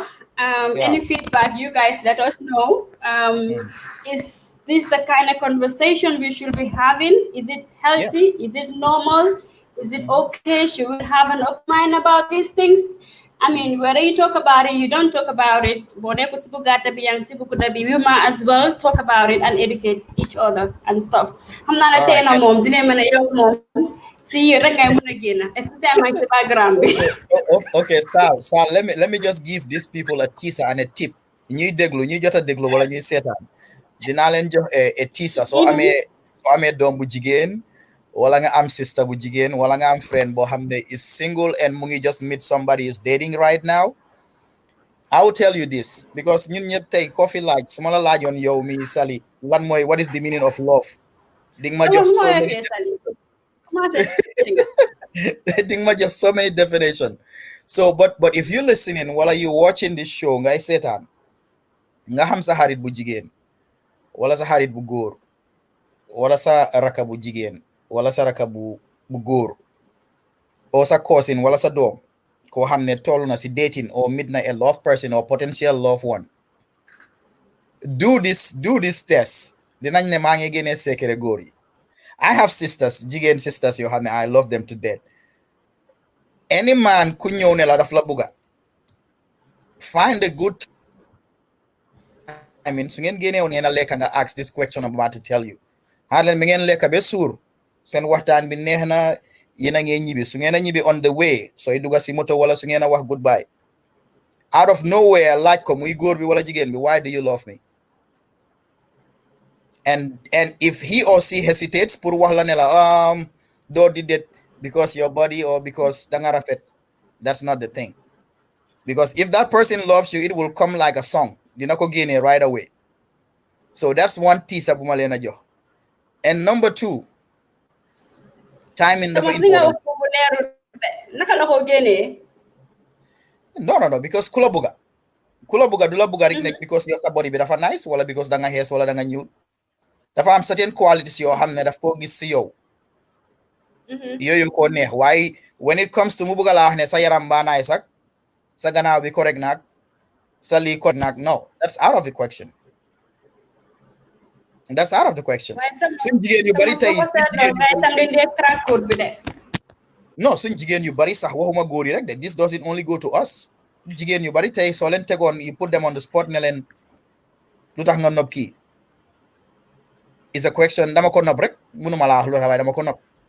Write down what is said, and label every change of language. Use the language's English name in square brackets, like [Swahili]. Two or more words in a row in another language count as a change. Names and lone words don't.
[English] Any feedback, you guys let us know. Is this the kind of conversation we should be having? Is it healthy? Is it normal? Is it okay? Should we have an open mind about these things? I mean, whether you talk about it, you don't talk about it, we might as well talk about it and educate each other and stuff. I'm not a tenor mom, see you again. Background. Okay, Sal, let me just give these people a teaser and a tip. [Wolof] Ñuy déglu ñu jota déglu wala ñuy seetaan dinaa leen jox [English] a teaser [Wolof] soo amee doom bu jigéen wala nga am sister bu jigéen wala nga am friend boo xam ne [English] is single and [Wolof] mu ngi [English] just meet somebody is dating right now. I will tell you this because [Wolof] ñun ñëpp tey koo fi laaj su ma la laajoon yow mi Sally [English] what is the meaning of love [Wolof] di nga ma jox [English] so many I think much of so many definition. So but if you listening while you watching this show [Wolof] ngay seetaan nga xam sa xarit bu jigéen wala sa xarit bu góor wala sa raka bu jigéen wala sa raka bu góor o sa cousin wala sa doom koo xam ne toll na si dating or meet na a love person or [English] potential loved one, do this test. [Wolof] Dinañ ne maa ngi génnee secret góor yi. [English] I have sisters, jigéen sisters yoo xam ne I love them to death. [Wolof] Any man ku ñëw ne la daf la bugga, [English] find a good time in [Wolof] su ngeen génnee woon ngeen a lekka nga ask [English] this question I'm about to tell you. [Wolof] xaar leen mi ngeen lekka ba suur seen waxtaan bi neex na yéen a ngeen ñibbi su ngeen a ñibbi [English] on the way [Wolof] sooy dugga si moto wala su ngeen a wax goodbye, [English] out of nowhere [Wolof] laaj ko muy góor bi wala jigéen bi, [English] why do you love me? And if he or she hesitates [Wolof] pour wax la ne la doo di det [English] because your body or because danga rafet, that's not the thing. Because if that person loves you, it will come like a song. [Wolof] Dina ko génne [English] right away. [Wolof] So that's one teaser bu ma leen a jox. [English] And number 2, timing dafa important. [Wolof] naka la ko génnee? No, because ku la bugga du la bugga rek nekk [English] because yow [Wolof] sa body bi dafa nice wala because danga xees wala danga ñuul. Dafa am certain qualities yoo xam ne daf koo gis si yow. Yooyu ko neex waaye [English] when it comes to [Wolof] mu bugga laa wax ne sa yaram baa nice ak sa gannaaw bi correct naag sa lii correct naag, [English] no, that's out of the question. That's out of the question. [Wolof] Suñ jigéen yu bari tey no suñ jigéen yu bari sax waxuma góor yi rek de, [English] this doesn't only go to us. [Wolof] Jigéen yu bari tey soo leen tegoon [English] you put them on the spot [Wolof] ne leen lu tax nga nopp kii is a question, dama ko nopp rek mënuma laa wax lu tax waaye dama ko nopp.